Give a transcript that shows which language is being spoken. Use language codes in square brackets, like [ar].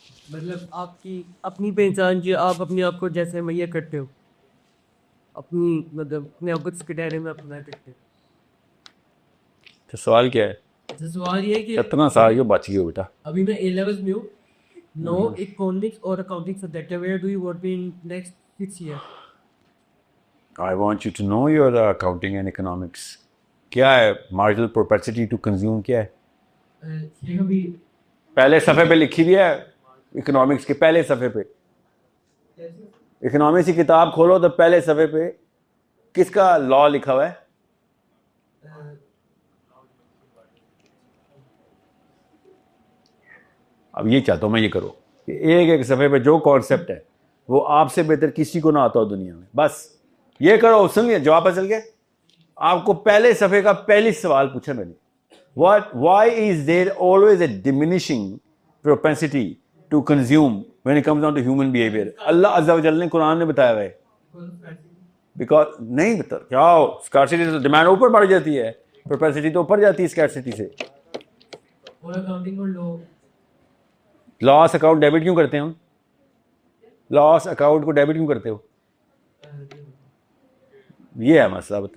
[ur] مطلب آپ کی اپنی پہچان جو آپ اپنے آپ کو جیسے مہیا کرتے ہو, اپنی مطلب اپنے آپ کو اس کے دائرے میں اپنا کرتے ہو. تو سوال کیا ہے؟ سوال یہ ہے کہ اتنا سال کیوں بچ گئے ہو بیٹا؟ ابھی میں A levels میں ہوں. نو اکنامکس اور اکاؤنٹنگ سبجیکٹ ہے. [en] Where do you want be in next 6 years؟ I want you to know your accounting and economics. [ur] کیا ہے marginal propensity to consume کیا ہے؟ یہ ابھی پہلے صفحے پہ لکھی ہوئی ہے اکنامکس کے پہلے صفحے پہ. اکنامکس کی کتاب کھولو تو پہلے صفحے پہ کس کا لا لکھا ہوا ہے؟ اب یہ چاہتا ہوں میں یہ کرو کہ ایک ایک صفحے پہ جو کانسیپٹ ہے وہ آپ سے بہتر کسی کو نہ آتا ہو دنیا میں. بس یہ کرو, سن لیا جواب چل گیا. [en] آپ کو پہلے صفحے کا پہلی سوال پوچھا میں نے, why is there always a diminishing propensity to consume when it comes down to human behavior? [ur] اللہ عز و جل نے قرآن نے بتایا ہوا ہے. بیکاز نہیں بتا کیا اسکارسٹی سے ڈیمانڈ اوپر بڑھ جاتی ہے, پروپینسٹی تو اوپر جاتی ہے اسکارسٹی سے. اور اکاؤنٹنگ اور لو لاس اکاؤنٹ ڈیبٹ کیوں کرتے ہیں ہم؟ لاس اکاؤنٹ کو ڈیبٹ کیوں کرتے ہو؟ یہ ہے مسئلہ.